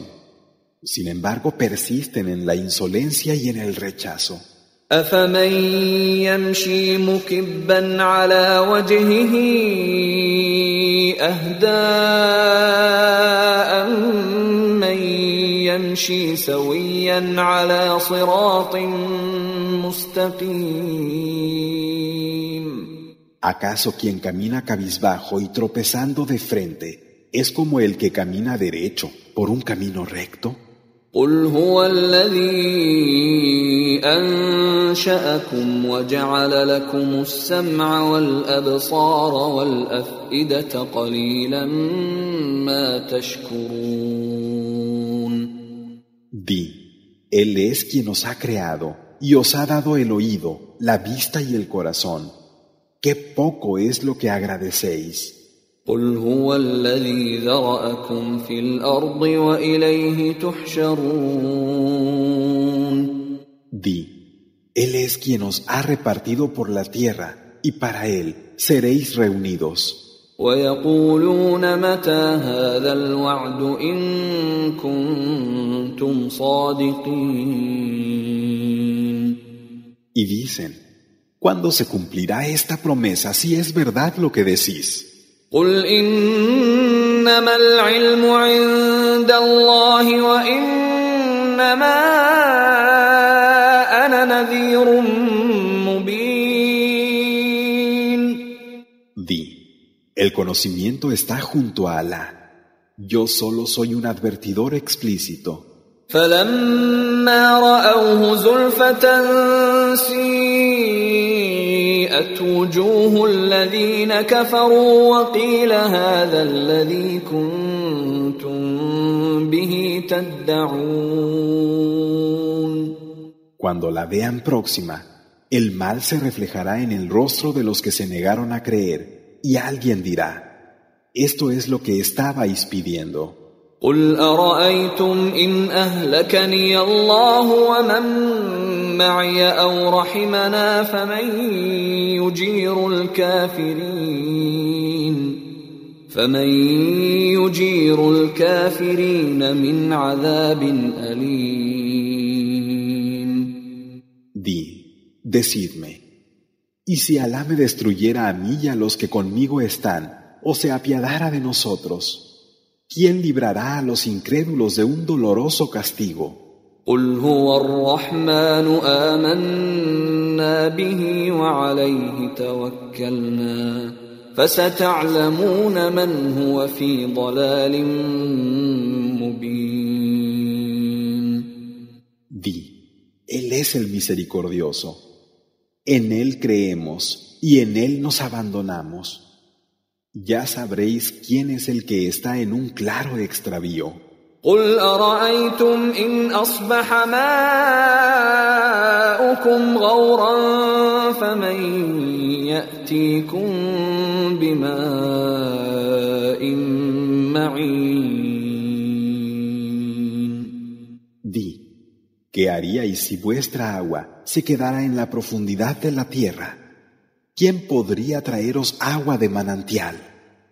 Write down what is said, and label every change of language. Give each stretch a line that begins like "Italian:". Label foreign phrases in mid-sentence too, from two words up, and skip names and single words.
Spanish: Sin embargo, persisten en la insolencia y en el rechazo.
Arabic: أَفَمَن يَمْشِي مُكِبًّا عَلَى وَجْهِهِ أَهْدَىٰ أَمَّن يَمْشِي سَوِيًّا عَلَى صِرَاطٍ مُسْتَقِيمٍ.
Spanish: ¿Acaso quien camina cabizbajo y tropezando de frente es como el que camina derecho por un camino recto?
Arabic: قُلْ هُوَ الَّذِي أَنشَأَكُمْ وَجَعَلَ لَكُمُ السَّمْعَ وَالْأَبْصَارَ وَالْأَفْئِدَةَ قَلِيلًا مَا تَشْكُرُونَ.
Spanish: Di, Él es quien os ha creado y os ha dado el oído, la vista y el corazón. ¡Qué poco es lo que agradecéis!
Arabic: قُلْ هُوَ الَّذِي ذَرَأَكُمْ فِي الْأَرْضِ وَإِلَيْهِ تُحْشَرُونَ.
Spanish: Di, Él es quien os ha repartido por la tierra y para Él seréis reunidos.
Arabic: وَيَقُولُونَ مَتَى هَذَا الْوَعْدُ إِن كُنتُمْ صَادِقِينَ.
Spanish: Y dicen, ¿Cuándo se cumplirá esta promesa si es verdad lo que decís?
Arabic: قل إنما العلم عند الله وإنما أنا نذير مبين.
Spanish: Di, el conocimiento está junto a Alá. Yo solo soy un advertidor explícito.
Arabic: فلما رأوه زلفة سيئت وجوه الذين كفروا وقيل هذا الذي كنتم به تدعون.
Spanish: Cuando la vean próxima, el mal se reflejará en el rostro de los que se negaron a creer, y alguien dirá, esto es lo que estabais pidiendo.
Arabic: قل أرأيتم إن أهلكني الله ومن معي أو رحمنا فمن يجير الكافرين من عذاب أليم.
Spanish: Di, decidme, ¿y si Alá me destruyera a mí y a los que conmigo están, o se apiadara de nosotros? ¿Quién librará a los incrédulos de un doloroso castigo?
Arabic: قل هو الرحمن آمنا به وعليه توكلنا فستعلمون من هو في ضلال مبين.
Spanish: Di, Él es el misericordioso. En Él creemos y en Él nos abandonamos. Ya sabréis quién es el que está en un claro extravío.
Arabic: قل أرأيتم إن أصبح ماؤكم غورا فمن يأتيكم بماء معين.
Spanish: Di, ¿qué haríais si vuestra agua se quedara en la profundidad de la tierra? ¿Quién podría traeros agua de manantial?